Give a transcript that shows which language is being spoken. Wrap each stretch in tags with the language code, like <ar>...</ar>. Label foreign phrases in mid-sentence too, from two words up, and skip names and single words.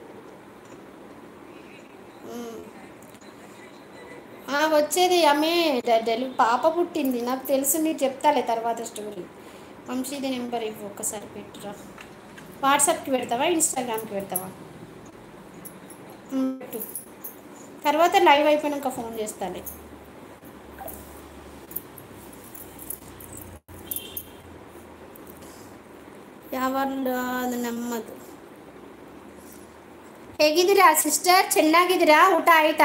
<te>వచ్చేది ఆమె పాప పుట్టింది, నాకు తెలుసు. నీకు చెప్తాలే తర్వాత స్టోరీ. వంశీది నెంబర్ ఇవ్వు, ఒక్కసారి పెట్టురా. వాట్సాప్కి పెడతావా, ఇన్స్టాగ్రామ్కి పెడతావా? పెట్టు, తర్వాత లైవ్ అయిపోయినాక ఫోన్ చేస్తాలే.</te> <kn>ಯಾವಾಗಲೂ ಅದು ನಮ್ಮದು. ಹೇಗಿದ್ದೀರಾ ಸಿಸ್ಟರ್? ಚೆನ್ನಾಗಿದ್ದೀರಾ? ಊಟ ಆಯಿತಾ?</kn>